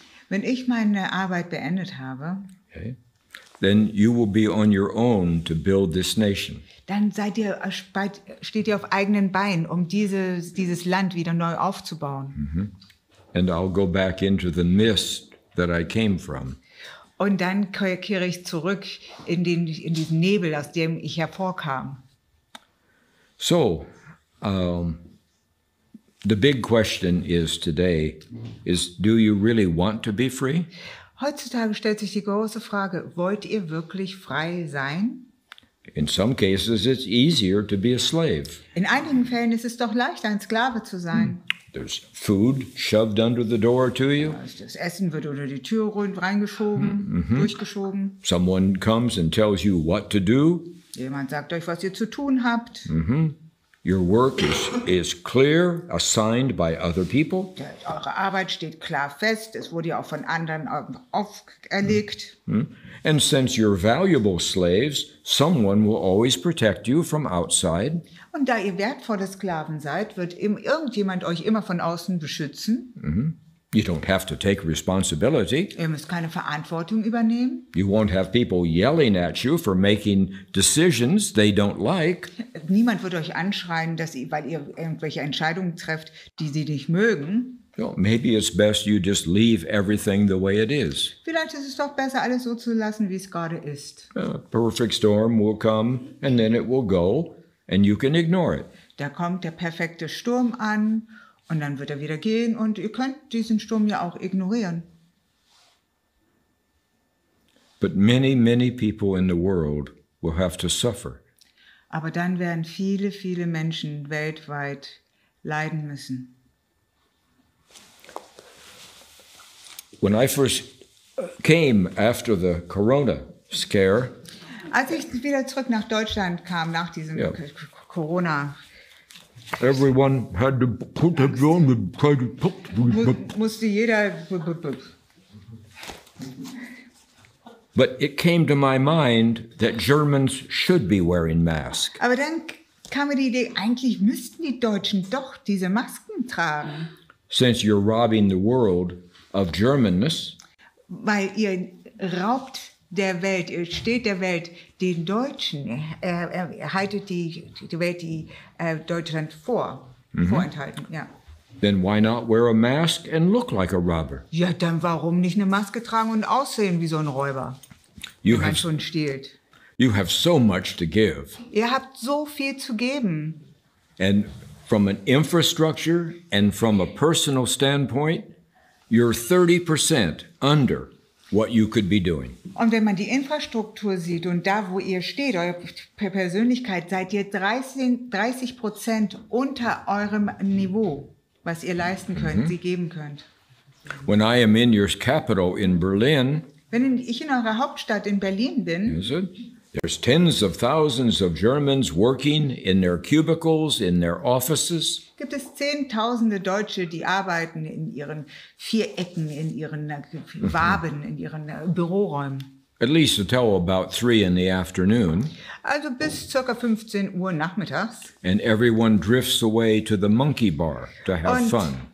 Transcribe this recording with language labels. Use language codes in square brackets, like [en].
[de] wenn ich meine Arbeit beendet habe, [en] okay, then you will be on your own to build this nation. [de] Dann steht ihr auf eigenen Beinen, um dieses Land wieder neu aufzubauen. Mm-hmm. [en] And I'll go back into the mist that I came from. [de] Und dann kehre ich zurück in diesen Nebel, aus dem ich hervorkam. [en] So, the big question today is, do you really want to be free? [de] Heutzutage stellt sich die große Frage, wollt ihr wirklich frei sein? [en] In some cases, it's easier to be a slave. [de] In einigen Fällen ist es doch leichter, ein Sklave zu sein. [en] There's food shoved under the door to you. [de] Das Essen wird unter die Tür reingeschoben, durchgeschoben. [en] Someone comes and tells you what to do. [de] Jemand sagt euch, was ihr zu tun habt. [en] Your work is clear, assigned by other people. [de] Eure Arbeit steht klar fest, es wurde ja auch von anderen auferlegt. [en] And since you're valuable slaves, someone will always protect you from outside. [de] Und da ihr wertvolle Sklaven seid, wird irgendjemand euch immer von außen beschützen. [en] You don't have to take responsibility. [de] Ihr müsst keine Verantwortung übernehmen. [en] You won't have people yelling at you for making decisions they don't like. [de] Niemand wird euch anschreien, weil ihr irgendwelche Entscheidungen trefft, die sie nicht mögen. [en] Well, maybe it's best you just leave everything the way it is. [de] Vielleicht ist es doch besser, alles so zu lassen, wie es gerade ist. [en] A perfect storm will come and then it will go and you can ignore it. [de] Da kommt der perfekte Sturm an und dann wird er wieder gehen und ihr könnt diesen Sturm ja auch ignorieren. [en] But many, many people in the world will have to suffer. [de] Aber dann werden viele, viele Menschen weltweit leiden müssen. [en] When I first came after the Corona scare, [de] als ich wieder zurück nach Deutschland kam, nach diesem Corona, [en] everyone had to put their on [de] musste jeder. [en] But it came to my mind that Germans should be wearing masks. [de] Aber dann kam mir die Idee, eigentlich müssten die Deutschen doch diese Masken tragen. [en] Since you're robbing the world of Germanness. [de] Weil ihr raubt der Welt, ihr steht der Welt den Deutschen, haltet die Welt, Deutschland vorenthalten, ja. [en] Then why not wear a mask and look like a robber? [de] Ja, dann warum nicht eine Maske tragen und aussehen wie so ein Räuber, wenn man schon stiehlt? [en] You have so much to give. [de] Ihr habt so viel zu geben. [en] And from an infrastructure and from a personal standpoint, you're 30% under what you could be doing. [de] Und wenn man die Infrastruktur sieht und da, wo ihr steht, eure Persönlichkeit, seid ihr 30% unter eurem Niveau, was ihr leisten könnt, sie geben könnt. [en] When I am in your capital in Berlin, [de] wenn ich in eurer Hauptstadt in Berlin bin, [en] there's tens of thousands of Germans working in their cubicles, in their offices. [de] Gibt es Zehntausende Deutsche, die arbeiten in ihren Vierecken, in ihren Waben, in ihren Büroräumen. [en] At least until about 3 in the afternoon. [de] Also bis ca. 15 Uhr nachmittags. [en] And everyone drifts away to the monkey bar to have fun.